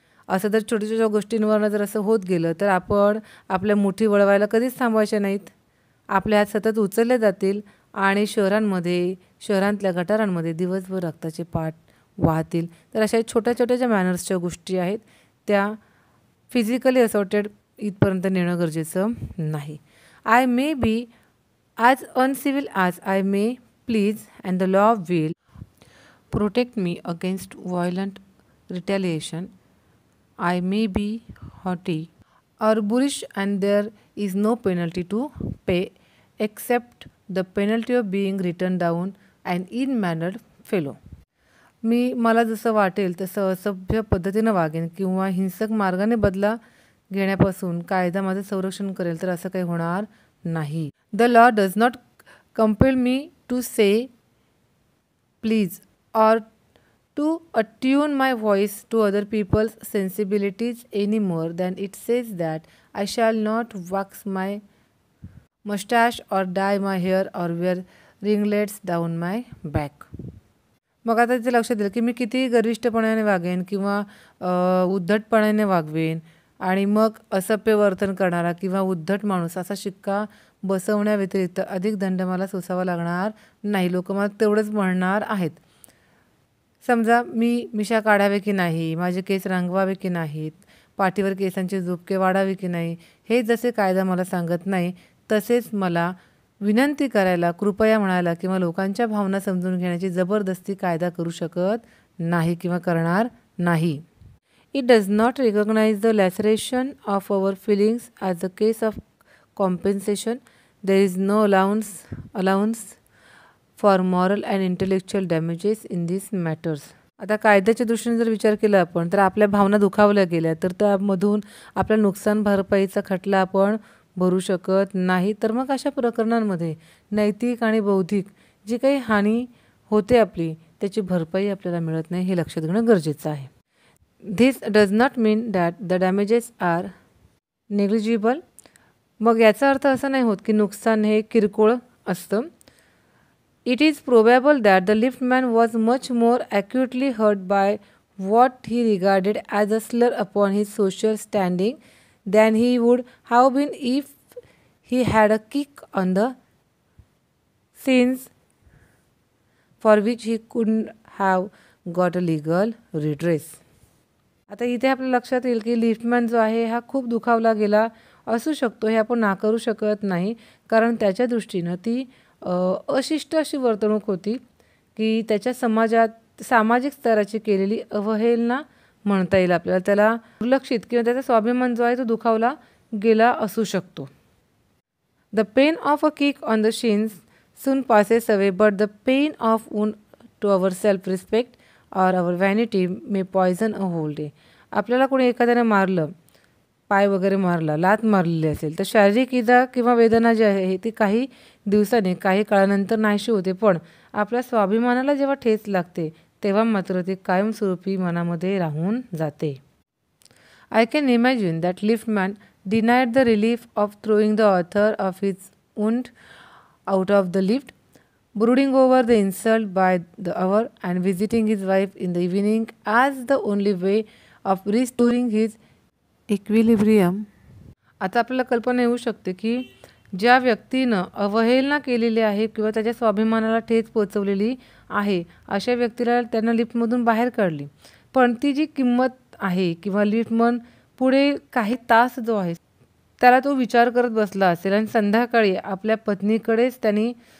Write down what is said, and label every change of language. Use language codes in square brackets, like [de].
[mr] असं जर छोट्या-छोट्या गोष्टींवरनं जर असं होत गेलं तर आपण आपल्या मुठी वळवायला कधीच थांबवायच्या नाहीत. आपले हात सतत उचलले जातील आणि शहरांतल्या गटारांमध्ये दिवसभर रक्ताचे पाट वाहतील. तर अशा छोट्या-छोट्या ज्या मॅनर्सच्या गोष्टी आहेत त्या [en] physically assorted [mr] इथपर्यंत नेणं गरजेचं नाही. [en] I may be as uncivil as I may please, and the law will protect me against violent retaliation. I may be haughty or bullish, and there is no penalty to pay except the penalty of being written down an ill-mannered fellow. [mr] मला जसं वाटेल तसं असभ्य पद्धतीनं वागेन किंवा हिंसक मार्गाने बदला घेण्यापासून कायदा माझं संरक्षण करेल, तर असं काही होणार नाही. [en] The law does not compel me to say please or to attune my voice to other people's sensibilities any more than it says that I shall not wax my mustache or dye my hair or wear ringlets down my back. [mr] मग आता इथे लक्षात येईल की मी किती गर्विष्ठपणाने वागेन किंवा उद्धटपणाने वागवेन आणि मग असभ्य वर्तन करणारा किंवा उद्धट माणूस असा शिक्का बसवण्याव्यतिरिक्त अधिक दंड मला सोसावा लागणार नाही. लोक मला तेवढंच म्हणणार आहेत. समजा मी मिशा काढावे की नाही, माझे केस रंगवावे की नाहीत, पाठीवर केसांचे झुपके वाढावे की नाही, हे जसे कायदा मला सांगत नाही तसेच मला विनंती करायला, कृपया म्हणायला किंवा लोकांच्या भावना समजून घेण्याची जबरदस्ती कायदा करू शकत नाही किंवा करणार नाही. [en] It does not recognize the laceration of our feelings as a case of compensation. There is no allowance for moral and intellectual damages in these matters. [mr] आता कायद्याच्या दृष्टीने जर विचार केला आपण तर आपल्या भावना दुखावल्या गेल्या तर त्यामधून आपल्या नुकसान भरपाईचा खटला आपण भरू शकत नाही. तर मग अशा प्रकरणांमध्ये नैतिक आणि बौद्धिक जी काही हानी होते आपली त्याची भरपाई आपल्याला मिळत नाही हे लक्षात घेणं गरजेचं आहे. [en] This does not mean that the damages are negligible. [mr] मग याचा अर्थ असा नाही होत की नुकसान हे किरकोळ असतं. [en] It is probable that the liftman was much more acutely hurt by what he regarded as a slur upon his social standing than he would have been if he had a kick on the shins for which he couldn't have got a legal redress. [mr] आता इथे आपल्या लक्षात येईल की liftman जो आहे हा खूप दुखावला गेला असू शकतो, हे आपण नाकारू शकत नाही. कारण त्याच्या दृष्टीनं ती अशिष्ट अशी वर्तणूक होती की त्याच्या सामाजिक स्तराची केलेली अवहेलना म्हणता येईल आपल्याला. त्याला दुर्लक्षित किंवा त्याचा स्वाभिमान जो आहे तो दुखावला गेला असू शकतो. [en] The pain of a kick on the shins soon passes away, but the pain of wound to our self respect or our vanity may poison a whole day. [mr] आपल्याला कोणी एखाद्याने मारलं, पाय वगैरे मारला, लात मारलेली असेल तर शारीरिक इजा किंवा वेदना जी आहे ती काही दिवसांनी काही काळानंतर नाहीशी होते, पण आपल्या स्वाभिमानाला जेव्हा ठेच लागते तेव्हा मात्र ती कायमस्वरूपी मनामध्ये राहून जाते. [en] I can imagine that liftman denied the relief of throwing the author of his wound out of the lift, brooding over the insult by the hour and visiting his wife in the evening as the only way of restoring his equilibrium. [mr] आता आपल्याला कल्पना येऊ शकते की ज्या व्यक्तीनं अवहेलना केलेली आहे किंवा त्याच्या स्वाभिमानाला ठेच पोचवलेली आहे अशा व्यक्तीला त्यानं लिफ्टमधून बाहेर काढली, पण ती जी किंमत आहे किंवा लिफ्टमन पुढे काही तास जो आहे त्याला तो विचार करत बसला असेल आणि संध्याकाळी आपल्या पत्नीकडेच त्यांनी